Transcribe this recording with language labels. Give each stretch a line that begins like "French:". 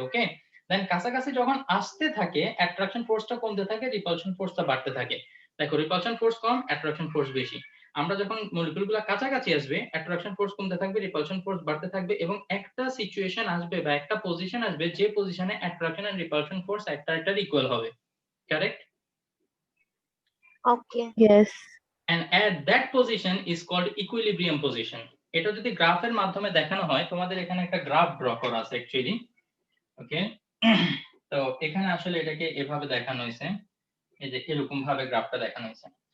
Bangla: ওকে, দেন কাছাকাছি যখন আসতে থাকে, অ্যাট্রাকশন ফোর্সটা কমতে থাকে, রিপালশন ফোর্সটা বাড়তে থাকে। দেখো রিপালশন ফোর্স কম, অ্যাট্রাকশন ফোর্স বেশি। আমরা যখন মলিকিউলগুলো কাছাকাছি আসবে, অ্যাট্রাকশন ফোর্স কমতে থাকবে, রিপালশন ফোর্স বাড়তে থাকবে, এবং একটা সিচুয়েশন আসবে বা একটা পজিশন আসবে যে পজিশনে অ্যাট্রাকশন এন্ড রিপালশন ফোর্স একটা ইকুয়াল হবে। Correct? Okay,
English: Yes. and at that position is called equilibrium position.
Bangla: এটা যদি গ্রাফের মাধ্যমে দেখানো হয়, তোমাদের এখানে একটা গ্রাফ ড্র করা আছে অ্যাকচুয়ালি। ওকে, তো এখানে আসলে এটাকে এভাবে দেখানো হয়েছে, এই যে এরকম ভাবে গ্রাফটা দেখানো হয়েছে।